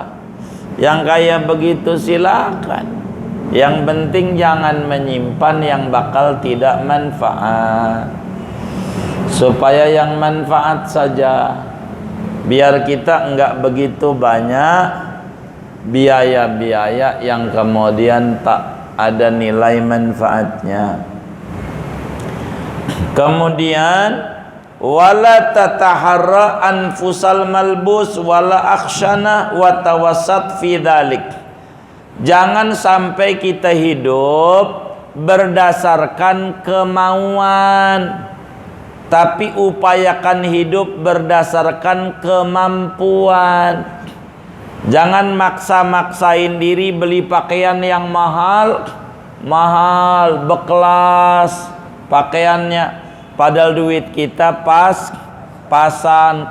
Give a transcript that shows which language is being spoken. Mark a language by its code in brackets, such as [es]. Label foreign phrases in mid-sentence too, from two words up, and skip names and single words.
[id] Yang kayak begitu silakan. Yang penting jangan menyimpan yang bakal tidak manfaat, supaya yang manfaat saja. Biar kita enggak begitu banyak biaya-biaya yang kemudian tak ada nilai manfaatnya. [ar] Kemudian ولا تتحرى أنفس الملبوس ولا أخشنه وتوسط في ذلك. [id] Jangan sampai kita hidup berdasarkan kemauan, tapi upayakan hidup berdasarkan kemampuan. Jangan maksa-maksain diri beli pakaian yang mahal, berkelas pakaiannya, padahal duit kita pas-pasan.